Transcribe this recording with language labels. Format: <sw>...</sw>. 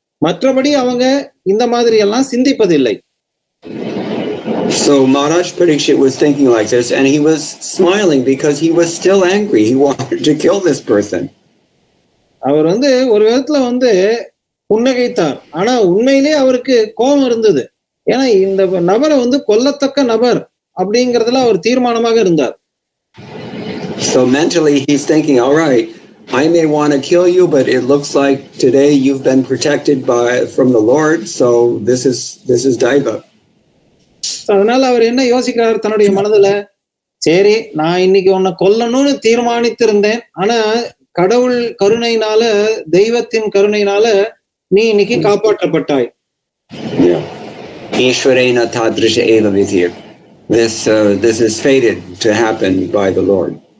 <ta>மற்றபடி அவங்க இந்த மாதிரி எல்லாம் சிந்திப்பதில்லை.</ta> <en>So Maharaj Parikshit was thinking like this, and he was smiling because he was still angry. He wanted to kill this person.</en> <ta>அவர் வந்து ஒரு விதத்துல வந்து புன்னகைத்தார். ஆனா உண்மையிலே அவருக்கு கோபம் இருந்தது. ஏன்னா இந்த நபரை வந்து கொல்லத்தக்க நபர் அப்படிங்கறதுல அவர் தீர்மானமாக இருந்தார்.</ta> <en>So mentally he's thinking, all right, I may want to kill you, but it looks like today you've been protected from the Lord, so this is daiva.</en> <ta>அதனால அவர் என்ன யோசிக்கிறார் தன்னுடைய மனதுல, சரி நான் இன்னைக்கு உன்னை கொல்லணும்னு தீர்மானித்திருந்தேன், ஆனா கடவுள் கருணையினால, தெய்வத்தின் கருணையினால நீ இன்னைக்கு காப்பாற்றப்பட்டாய்.</ta> <sa>Ishwarena tadrisha eva vidhir.</sa> <en>This is fated to happen by the Lord.</en>